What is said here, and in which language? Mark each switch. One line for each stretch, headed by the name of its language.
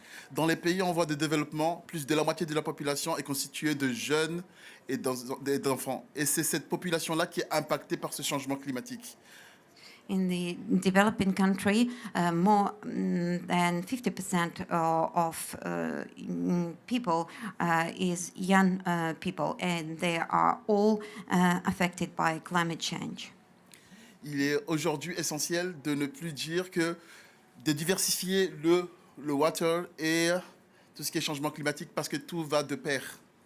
French: Dans les pays en voie de développement, plus de la moitié de la population est constituée de jeunes et d'enfants. Et c'est cette population-là qui est impactée par ce changement climatique.
English: In the developing country, more than 50% of people is young people, and they are all affected by climate change.
French: Il est aujourd'hui essentiel de ne plus dire que de diversifier le water et tout ce qui est changement climatique parce que tout va de pair.